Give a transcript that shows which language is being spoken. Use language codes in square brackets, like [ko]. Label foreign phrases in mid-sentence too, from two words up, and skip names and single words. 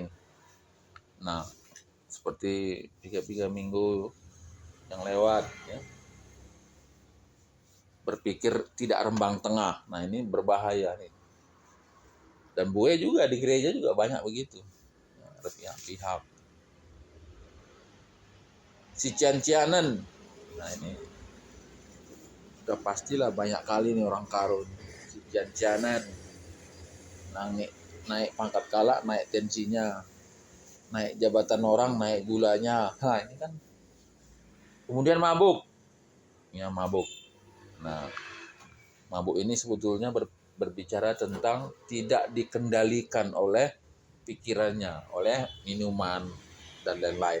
[id] Nah, seperti 3 minggu yang lewat ya. Berpikir tidak rembang tengah. Nah, ini berbahaya nih. Dan buaya juga di gereja juga banyak begitu. Ada pihak-pihak. Si cian-cianan. Nah, ini udah pastilah banyak kali nih orang karun. Si cian-cianan. Naik pangkat kala, naik tensinya. Naik jabatan orang, naik gulanya. Nah, ini kan. Kemudian mabuk. Ya, mabuk. Nah, mabuk ini sebetulnya berbicara tentang tidak dikendalikan oleh pikirannya, oleh minuman dan lain-lain.